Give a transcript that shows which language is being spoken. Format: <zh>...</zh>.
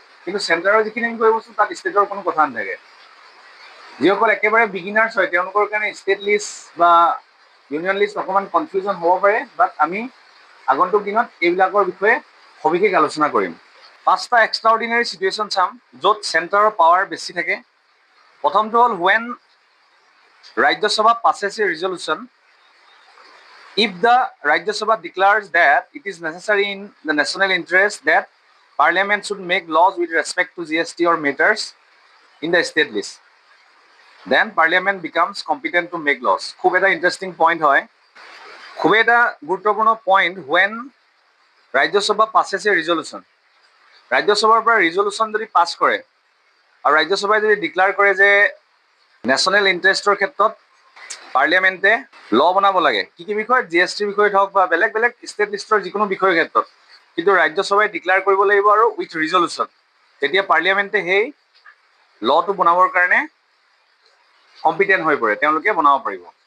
<as>কিন্তু চেণ্টাৰৰ যিখিনি বিষয়বস্তু তাত ষ্টেটৰ কোনো কথা নাথাকে। যিসকল একেবাৰে বিগিনাৰ্ছ হয় তেওঁলোকৰ কাৰণে ষ্টেট লিষ্ট বা ইউনিয়ন লিষ্ট অকণমান কনফিউজন হ'ব পাৰে, বাট আমি আগন্তুক দিনত এইবিলাকৰ বিষয়ে সবিশেষ আলোচনা কৰিম। 5টা এক্সট্ৰাঅৰ্ডিনাৰী চিটুৱেশ্যন চাম য'ত চেণ্টাৰৰ পাৱাৰ বেছি থাকে। প্ৰথমটো হ'ল</as> <en>When Rajya Sabha passes a resolution if the Rajya Sabha declares that it is necessary in the national interest that Parliament should make laws with respect to GST or matters in the state list, then Parliament becomes competent to make laws.</en> <as>খুব এটা interesting point হয়, খুব এটা গুৰুত্বপূৰ্ণ point.</as> <en>when Rajya Sabha passes a resolution,</en> <as>ৰাজ্যসভাৰ পৰা resolution যদি পাছ কৰে আৰু ৰাজ্যসভাই যদি ডিক্লেয়াৰ কৰে যে নেশ্যনেল ইণ্টাৰেষ্টৰ ক্ষেত্ৰত পাৰ্লিয়ামেণ্টে ল বনাব লাগে, কি কি বিষয়ত, GSTৰ বিষয়ত হওক বা বেলেগ বেলেগ ষ্টেট লিষ্টৰ যিকোনো বিষয়ৰ ক্ষেত্ৰত, কিন্তু ৰাজ্যসভাই ডিক্লেয়াৰ কৰিব লাগিব আৰু উইথ ৰিজলিউশ্যন, তেতিয়া পাৰ্লিয়ামেণ্টে সেই লটো বনাবৰ কাৰণে কম্পিটেণ্ট হৈ পৰে, তেওঁলোকে বনাব পাৰিব।</as>